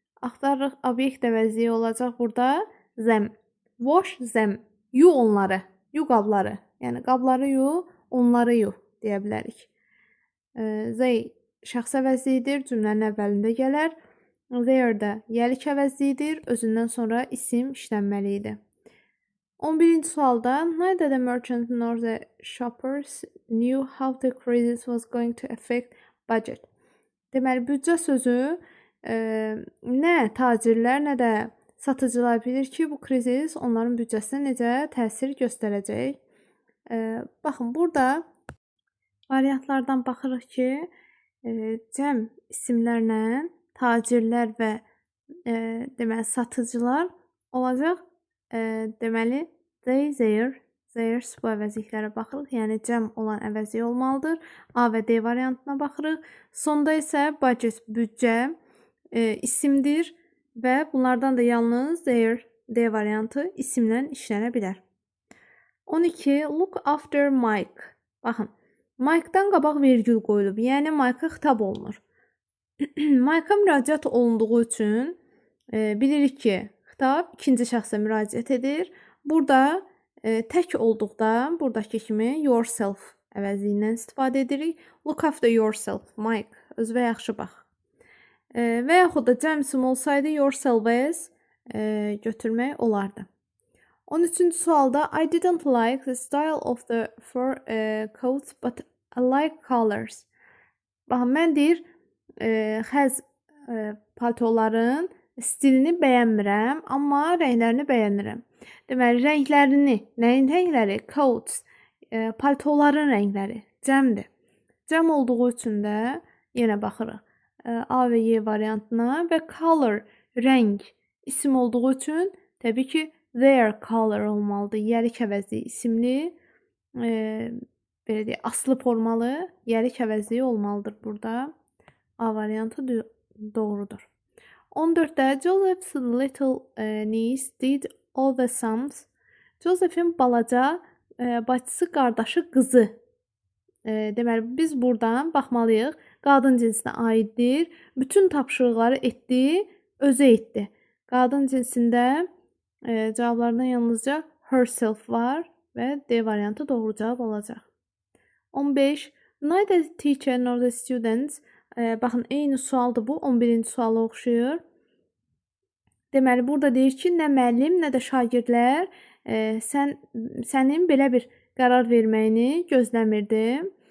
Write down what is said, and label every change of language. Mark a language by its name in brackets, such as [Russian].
[Azerbaijani] Axtarırıq, obyekt əvəzliyi olacaq burada them. [English] Wash them. [Azerbaijani] Yu onları, yu qabları. Yəni qabları yu, onları yu deyə bilərik. They şəxs əvəzliyidir, cümlənin əvvəlində gələr. There də yəlik əvəzliyidir, özündən sonra isim işlənməli idi. 11-ci sualda [English] neither the merchant nor the shoppers knew how the crisis was going to affect budget. [Azerbaijani] Deməli, büdcə sözü nə tacirlər, nə də satıcılar bilir ki, bu krizis onların büdcəsinə necə təsir göstərəcək. Baxın, burada variantlardan baxırıq ki, cəm isimlərlə tacirlər və deməli satıcılar olacaq. Deməli they, theirs bu əvəzliklərə baxırıq. Yəni cəm olan əvəzlik olmalıdır. A və D variantına baxırıq. Sonda isə budget, büdcə isimdir və bunlardan da yalnız their, D variantı isimlə işlənə bilər. 12. [English] Look after Mike. [Azerbaijani] Baxın, Mike-dan qabaq vergül qoyulub. Yəni Mike-a xitab olunur. Mike-a müraciət olunduğu üçün bilirik ki, xitab ikinci şəxsə müraciət edir. Burada tək olduqda buradakı kimi yourself əvəzliyindən istifadə edirik. [English] Look after yourself, Mike. [Azerbaijani] Özünə yaxşı bax. Və yaxud da cəm isim olsaydı yourself as götürmək olardı. 13-cü sualda [English] I didn't like the style of the fur coats but I like colors. [Azerbaijani] Baxın, mən deyir, xəz paltoların stilini bəyənmirəm, amma rənglərini bəyənirəm. Deməli, rənglərini, nəyin rəngləri? Coats, paltoların rəngləri, cəmdir. Cəm olduğu üçün də yenə baxırıq A və Y variantına və color, rəng, isim olduğu üçün təbii ki, their color olmalıdır. Yəlik əvəzliyi isimli, belə deyək, aslı formalı yəlik əvəzliyi olmalıdır burada. A variantı doğrudur. 14-də [English] Joseph's little niece did all the sums. [Azerbaijani] Joseph'in balaca bacısı, qardaşı, qızı. Deməli, biz buradan baxmalıyıq. Qadın cinsinə aiddir. Bütün tapşırıqları etdi, özü etdi. Qadın cinsində cavablardan yalnızca herself var və D variantı doğru cavab olacaq. 15. [English] Neither the teacher nor the students. [Azerbaijani] Baxın, eyni sualdır bu. 11-ci suala oxşuyur. Deməli, burada deyir ki, nə müəllim, nə də şagirdlər sənin belə bir qərar verməyini gözləmirdi.